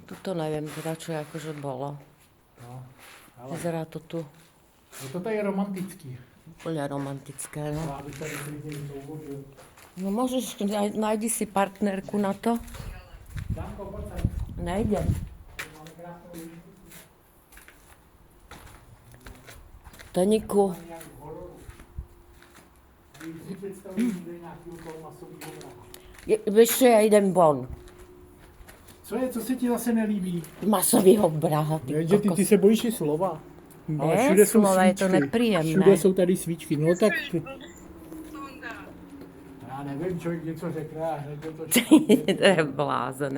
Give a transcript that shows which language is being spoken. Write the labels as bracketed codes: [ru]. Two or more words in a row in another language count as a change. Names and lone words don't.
[sk] Tuto neviem teda, čo akože bolo. No, ale Vyzerá to tu no toto je romantický. úplne romantické, no. [cs] Já bych tady klidně souvodil. [sk] No môžeš, nájdi si partnerku na to. [cs] Danko, pojď sem. [sk] Nejdem. [cs] Máme krásnou líšku. Toniku, Nějak v hororu. Když si představím, že je nějaký toho masovýho vraha. [sk] vieš čo, ja idem von. [cs] Co se ti zase nelíbí? Masového vraha, ty Že ty se bojíš i slova. Ale Ne, všude jsou slova je to svíčky. nepříjemné. Všude jsou tady svíčky. No tak Sonda. já nevím, člověk něco řekne a hned je to To je blázené.